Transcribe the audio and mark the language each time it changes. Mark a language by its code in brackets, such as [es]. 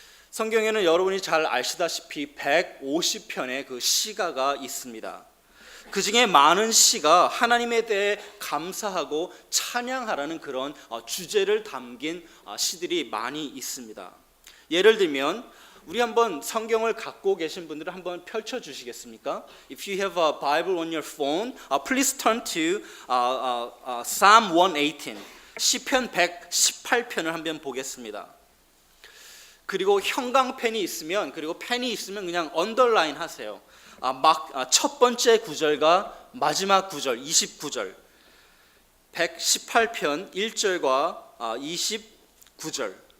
[ko] 성경에는 여러분이 잘 아시다시피 150편의 그 시가가 있습니다. 그 중에 많은 시가 하나님에 대해 감사하고 찬양하라는 그런 주제를 담긴 시들이 많이 있습니다. 예를 들면 우리 한번 성경을 갖고 계신 분들은 한번 펼쳐 주시겠습니까? [en] If you have a Bible on your phone, please turn to Psalm 118. [ko] 시편 118편을 한번 보겠습니다. 그리고 형광펜이 있으면, 그리고 펜이 있으면 그냥 언더라인 하세요. 첫 번째 구절과 마지막 구절, 29절. 118편 1절과 29절.